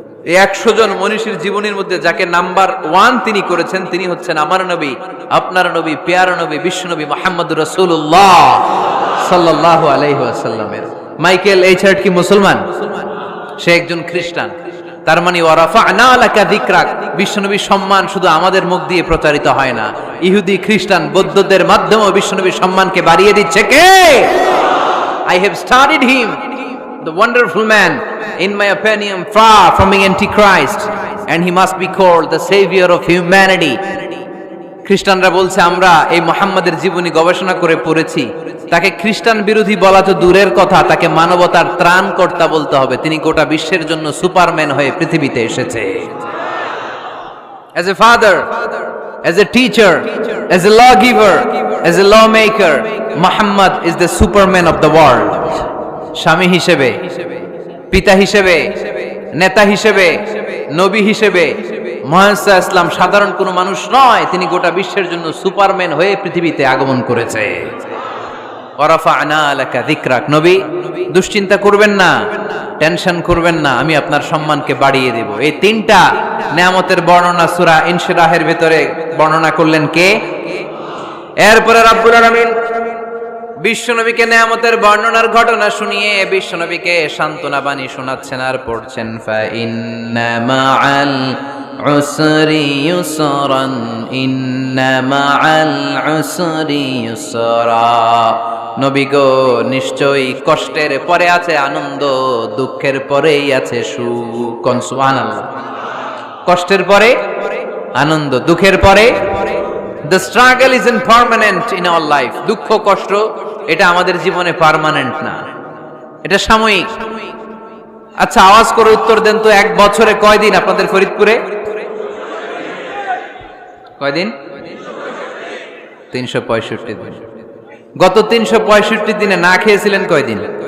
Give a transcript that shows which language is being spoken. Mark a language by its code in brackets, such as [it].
[bn] এই 100 জন মনীষীর জীবনীর মধ্যে যাকে নাম্বার 1 তিনি করেছেন, তিনি হচ্ছেন আমার নবী, আপনার নবী, পেয়ারা নবী, বিশ্বনবী মুহাম্মদুর রাসূলুল্লাহ সাল্লাল্লাহু আলাইহি ওয়াসাল্লামের। মাইকেল এইচ হার্ট কি মুসলমান? সে একজন খ্রিস্টান। তার মানে [ar] ওয়া রাফা'না লাকা যিকরাক, [bn] বিশ্বনবীর সম্মান শুধু আমাদের মুখ দিয়ে প্রচারিত হয় না, ইহুদি, খ্রিস্টান, বৌদ্ধদের মাধ্যমেও বিশ্বনবীর সম্মানকে বাড়িয়ে দিচ্ছে কে? [en] I have studied him, the wonderful man, in my opinion, far from being antichrist, and he must be called the savior of humanity. [bn] খ্রিস্টানরা বলছে আমরা এই মুহাম্মাদের জীবনী গবেষণা করে পড়েছি, তাকে খ্রিস্টান বিরোধী বলা তো দূরের কথা, তাকে মানবতার ত্রাণকর্তা বলতে হবে। তিনি গোটা বিশ্বের জন্য সুপারম্যান হয়ে পৃথিবীতে এসেছে। [en] As a father, as a teacher, as a lawgiver, as a lawmaker, Muhammad is the superman of the world. [bn] স্বামী হিসেবে, পিতা হিসেবে, নেতা হিসেবে, নবী হিসেবে মুহাম্মদ ইসলাম সাধারণ কোনো মানুষ নয়, তিনি গোটা বিশ্বের জন্য সুপারম্যান হয়ে পৃথিবীতে আগমন করেছে। [ar] ওয়ারাফা'না লাকা যিকরাক। [bn] নবী, দুশ্চিন্তা করবেন না, টেনশন করবেন না, আমি আপনার সম্মানকে বাড়িয়ে দেব। এই 3টা নিয়ামতের বর্ণনা সূরা ইনশিরাহের ভিতরে বর্ণনা করলেন কে? এরপরে রাব্বুল আলামিন বিশ্বনবীকে নিয়ামতের বর্ণনার ঘটনা শুনিয়ে বিশ্বনবীকে সান্ত্বনা বাণী শোনাচ্ছেন আর পড়ছেন, [ar] ফা ইন্না মাআল উসরি ইউসরান, ইন্না মাআল উসরি ইউসরা। [bn] নবী গো, নিশ্চয়ই কষ্টের পরে আছে আনন্দ, দুঃখের পরেই আছে সুখ। সুবহানাল্লাহ। কষ্টের পরে আনন্দ, দুঃখের পরে। [en] The struggle isn't permanent in our life. [bn] দুঃখ কষ্ট এটা আমাদের জীবনে পার্মানেন্ট না, এটা সাময়িক। আচ্ছা, আওয়াজ করে উত্তর দেন তো, 1 বছরে কয়দিন আপনাদের ফরিদপুরে? কয়দিন? 365 দিন। গত 365 দিনে না খেয়েছিলেন কয়দিন?